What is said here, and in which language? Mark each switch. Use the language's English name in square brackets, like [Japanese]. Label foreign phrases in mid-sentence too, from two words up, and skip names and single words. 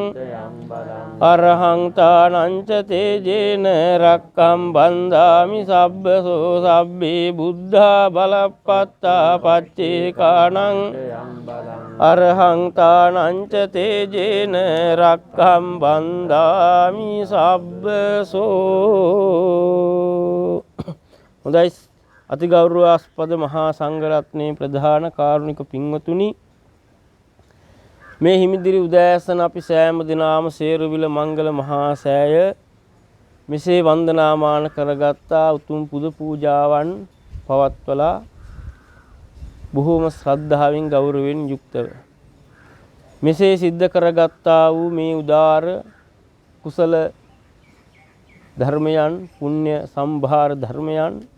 [Pali] අරහං තානංච තේජේන රක්ඛම් බන්දාමි සබ්බසෝ සබ්බේ බුද්ධා බලප්පත්තා පච්චේකානං අරහං තානංච තේජේන රක්ඛම් බන්දාමි සබ්බසෝ. [Sinhala] හොඳයි, අති ගෞරවාස්පද මහා සංඝරත්නයේ ප්‍රධාන කාරුණික පින්වතුනි, මේ හිමිදිරි උදෑසන අපි සෑම දිනාම සේරුවිල මංගල මහා සෑය මෙසේ වන්දනාමාන කරගත්තා උතුම් පුද පූජාවන් පවත්වලා බොහෝම ශ්‍රද්ධාවෙන් ගෞරවයෙන් යුක්තව මෙසේ සිද්ධ කරගත්තා වූ මේ උදාර කුසල ධර්මයන්, පුණ්‍ය සම්භාර ධර්මයන්